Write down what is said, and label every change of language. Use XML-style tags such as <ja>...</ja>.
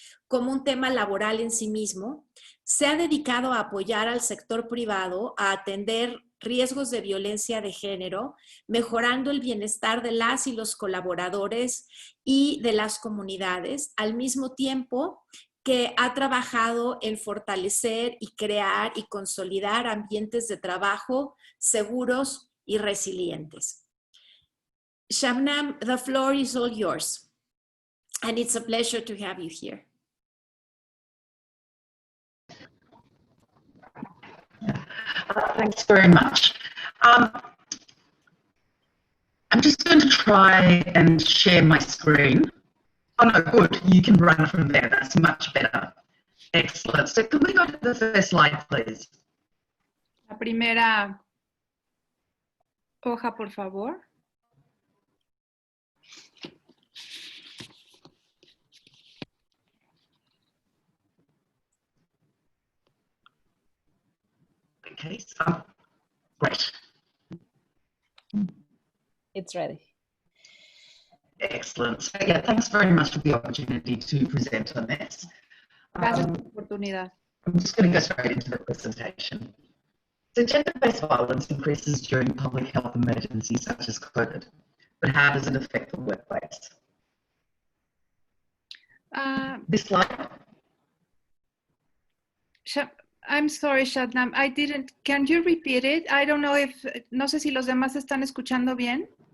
<es>como un tema laboral en sí mismo, se ha dedicado a apoyar al sector privado a atender riesgos de violencia de género, mejorando el bienestar de las y los colaboradores y de las comunidades, al mismo tiempo que ha trabajado en fortalecer y crear y consolidar ambientes de trabajo seguros y resilientes.</es> <en>Shabnam, the floor is all yours, and it's a pleasure to have you here. Thanks very much. I'm just going to try and share my screen. Oh no, good. You can run from there. That's much better. Excellent. So can we go to the first slide, please?</en> <es>La primera hoja, por favor.</es> <en>Okay, so great. It's ready. Excellent. So yeah, thanks very much for the opportunity to present on this.</en> <es>Gracias por la oportunidad.</es> <en>I'm just going to go straight into the presentation. So gender-based violence increases during public health emergencies such as COVID, but how does it affect the workplace? This slide. I'm sorry, Shabnam, I didn't, can you repeat it? I don't know if,</en> <es>no sé si los demás están escuchando bien.</es>